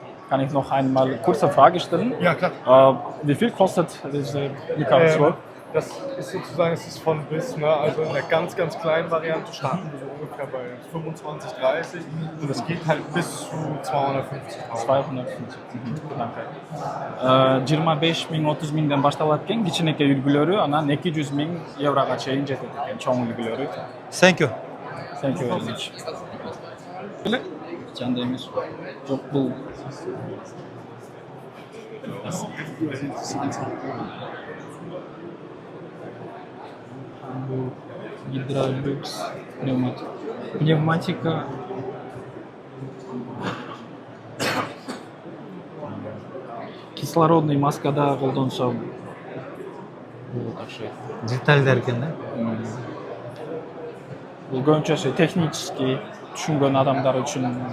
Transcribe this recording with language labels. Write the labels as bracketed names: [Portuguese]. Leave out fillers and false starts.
[German] Kann ich noch einmal kurze Frage stellen? Ja, klar. Wie viel kostet diese Mikroskop? Das ist sozusagen, es ist von bis, ne? Also in der ganz, ganz kleinen Variante starten wir so ungefähr bei 25, 30 und das geht halt bis zu 250 250. Danke. [Kyrgyz] 25.000-30.000ден башталат экен, кичинекей үлгүлөрү, анан 200.000 еврога чейин жетет экен, чоң үлгүлөрү. [English] Thank you. Thank you very much. [Kyrgyz] Биле? Жанда эмес. Жок, бул гидролюкс, пневматика. Кислородный маскада колдонсо болот окшойт. Детальдер экен да. Бул көбүнчөсү технический түшүнгөн адамдар үчүн.